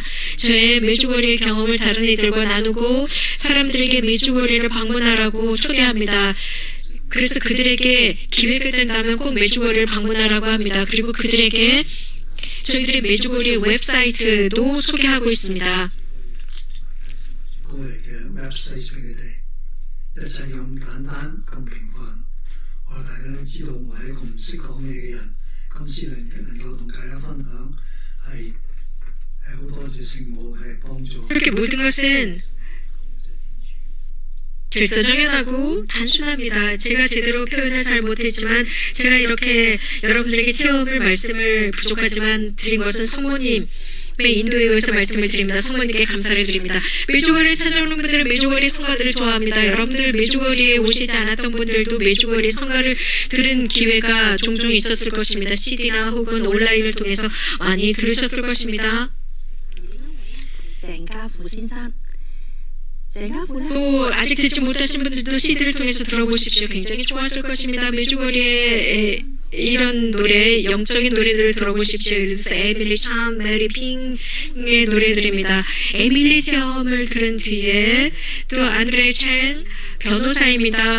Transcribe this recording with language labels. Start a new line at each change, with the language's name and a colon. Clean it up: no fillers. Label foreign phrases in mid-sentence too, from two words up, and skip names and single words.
Korean: 저의 메주거리의 경험을 다른 이들과 나누고 사람들에게 메주거리를 방문하라고 초대합니다. 그래서 그들에게 기회가 된다면 꼭 메주거리를 방문하라고 합니다. 그리고 그들에게 저희들의 메주거리 웹사이트도 소개하고 있습니다.
Cantonese: 各位嘅 website 俾佢哋，一切咁簡單咁平凡，我大家都知道我係一個唔識講嘢嘅人，今次能夠同大家分享係好多謝聖母係幫助。
Korean: 이렇게 모든 것은 질서정연하고 단순합니다. 제가 제대로 표현을 잘 못했지만 제가 이렇게 여러분들에게 체험을 말씀을 부족하지만 드린 것은 성모님의 인도에 의해서 말씀을 드립니다. 성모님께 감사를 드립니다. 메주거리에 찾아오는 분들은 메주거리 성가들을 좋아합니다. 여러분들 메주거리에 오시지 않았던 분들도 메주거리 성가를 들은 기회가 종종 있었을 것입니다. CD나 혹은 온라인을 통해서 많이 들으셨을 것입니다.
Cantonese: 鄭家富先生。
Korean: 또 아직 듣지 못하신 분들도 CD를 통해서 들어보십시오. 굉장히 좋았을 것입니다. 메주거리의 이런 노래, 영적인 노래들을 들어보십시오. 그래서 에밀리 참, 메리 핑의 노래들입니다. 에밀리 체험을 들은 뒤에 또 안드레 챙 변호사입니다.